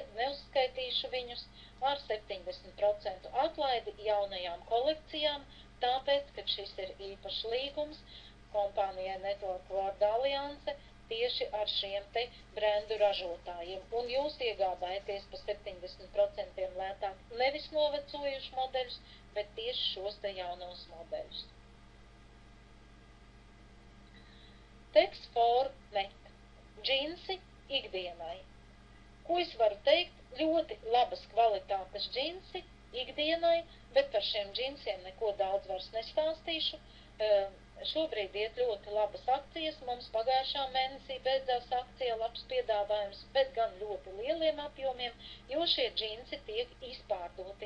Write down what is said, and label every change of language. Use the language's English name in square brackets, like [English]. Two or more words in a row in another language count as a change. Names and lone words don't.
[Latvian] neuzskaitīšu viņus, ar 70% atlaidi jaunajām kolekcijām, tāpēc, ka šis ir īpašs līgums kompānijai Network World Alliance tieši ar šiem te brendu ražotājiem, un jūs iegādājaties pa 70% lētāk nevis novecojušus modeļus, bet tieši šos te jaunos modeļus. [English] Text for net. [Latvian] Džinsi ikdienai. Ko es varu teikt? Ļoti labas kvalitātes džinsi ikdienai, bet par šiem džinsiem neko daudz vairs nestāstīšu. Šobrīd iet ļoti labas akcijas, mums pagājušā mēnesī beidzās akcija, labs piedāvājums, bet gan ļoti lieliem apjomiem, jo šie džinsi tiek izpārdoti.